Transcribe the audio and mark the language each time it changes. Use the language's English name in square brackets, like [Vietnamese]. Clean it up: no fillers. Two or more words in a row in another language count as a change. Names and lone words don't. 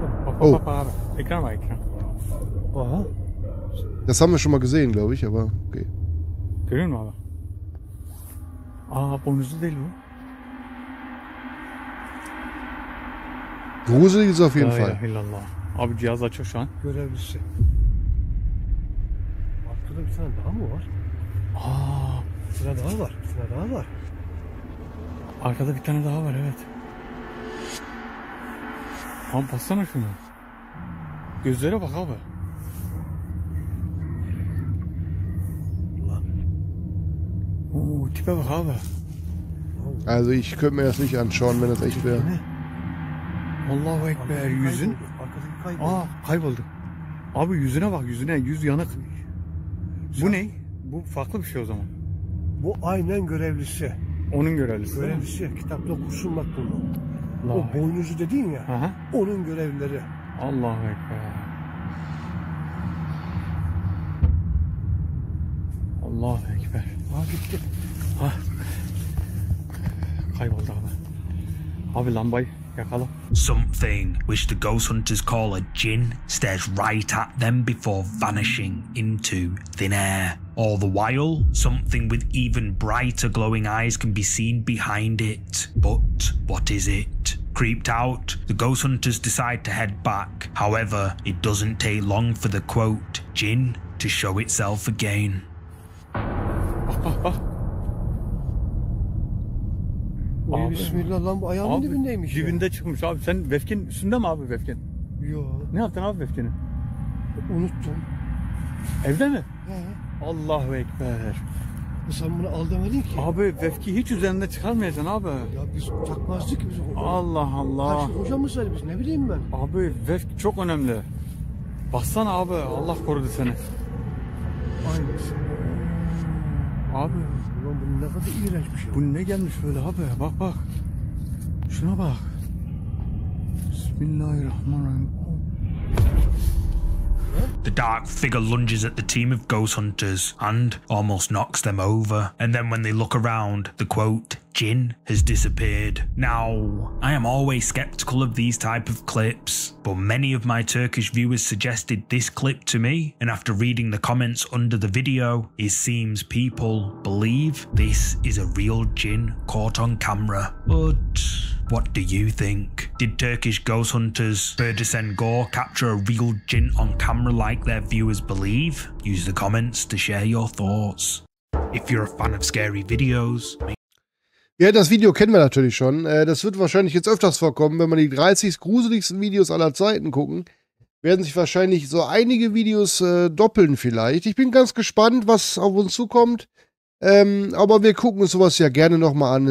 [German] Oh. Das haben wir schon mal gesehen, glaube ich, aber okay. Gruselig ist auf jeden Fall. [Turkish] Abi cihaz açık şu an. Görevlisi. Arkada bir tane daha mı var? Bir tane daha var. Bir tane daha var. Arkada bir tane daha var, evet. Abi baksana şunu. Gözlere bak abi. Tipe bak abi. [German] Also ich könnte mir das nicht anschauen, wenn das echt wäre. [Arabic] الله أكبر, [Turkish] yüzün. Kayboldu. Abi yüzüne bak, yüzüne. Yüz yanık. Bu ne? Bu farklı bir şey o zaman. Bu aynen görevlisi. Onun görevlisi. Görevlisi. Kitapta okursun bak bunu. O boynuzu dedin ya. Aha. Onun görevlileri. [Arabic] الله أكبر. الله أكبر. [Turkish] Gitti. Kayboldu abi. Abi lambayı yakala. [English] Something which the ghost hunters call a djinn stares right at them before vanishing into thin air. All the while, something with even brighter glowing eyes can be seen behind it. But what is it? Creeped out, the ghost hunters decide to head back. However, it doesn't take long for the quote, djinn, to show itself again. [Turkish] Bak. Abi, bismillah lan bu ayağımın dibindeymiş ya. Dibinde çıkmış abi. Sen vefkin üstünde mi abi vefkin? Yok. Ne yaptın abi vefkini? Unuttum. Evde mi? He. [Arabic] الله أكبر. [Turkish] Sen bunu al demedin ki. Abi vefki hiç üzerinde çıkarmayacaksın abi. Ya biz takmazdık ki biz. Allah Allah. Karşı hoca mı söyledi biz, ne bileyim ben. Abi vefk çok önemli. Baksana abi, Allah korudu seni. Aynısı. Abi. Ulan bu ne kadar iğrenç bir şey. Bu ne gelmiş böyle abi, bak. Şuna bak. [Arabic] بسم الله الرحمن الرحيم. [English] The dark figure lunges at the team of ghost hunters and almost knocks them over. And then when they look around, the quote, djinn, has disappeared. Now, I am always skeptical of these type of clips, but many of my Turkish viewers suggested this clip to me, and after reading the comments under the video, it seems people believe this is a real djinn caught on camera. But what do you think? Did Turkish ghost hunters Berdisen Gore capture a real djinn on camera like their viewers believe? Use the comments to share your thoughts. If you're a fan of scary videos... [German] Ja, das Video kennen wir natürlich schon. Das wird wahrscheinlich jetzt öfters vorkommen, wenn man die 30 gruseligsten Videos aller Zeiten gucken. Werden sich wahrscheinlich so einige Videos doppeln vielleicht. Ich bin ganz gespannt, was auf uns zukommt. Aber wir gucken uns sowas ja gerne nochmal an.